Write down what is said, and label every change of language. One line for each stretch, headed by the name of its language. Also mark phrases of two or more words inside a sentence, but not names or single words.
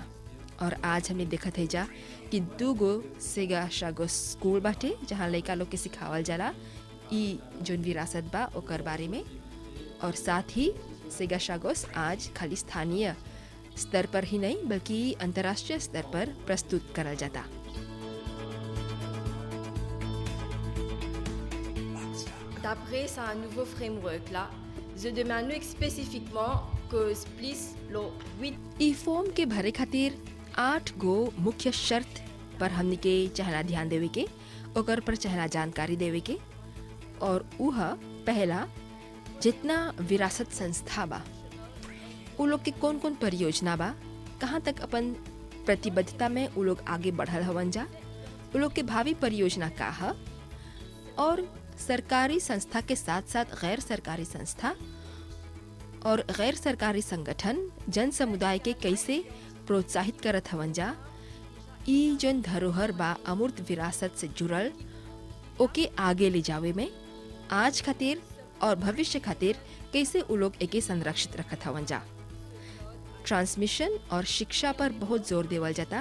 Bhojpuri: और आज हमने देखत है जा कि दूगो सिगाशागोस स्कूल बाटे जहाँ लड़का लोग के सिखावल जाला ई जोन विरासत बा ओकर बारे में, और साथ ही सिगाशागोस आज खाली स्थानीय स्तर पर ही नहीं बल्कि अंतर्राष्ट्रीय स्तर पर प्रस्तुत करल जाता।
French: D'après un nouveau framework là, je demande spécifiquement que SPLIS लो 8
Bhojpuri: ई फॉर्म के भरे खातिर 8 गो मुख्य शर्त पर हमनी के चाहना ध्यान देवे के, ओकर पर चाहना जानकारी देवे के। और उह पहला, जितना विरासत संस्था बा उ लोग के कौन कौन परियोजना बा, कहाँ तक अपन प्रतिबद्धता में उ लोग आगे बढ़ल हवन जा, उ लोग के भावी परियोजना का है, और सरकारी संस्था के साथ साथ गैर सरकारी संस्था और गैर सरकारी संगठन जन समुदाय के कैसे प्रोत्साहित करत हवन जा ई जन धरोहर बा अमूर्त विरासत से जुड़ल ओके आगे ले जावे में आज खातिर और भविष्य खातिर कैसे उ लोग एके संरक्षित रखत हवन जा। ट्रांसमिशन और शिक्षा पर बहुत जोर देवल जाता।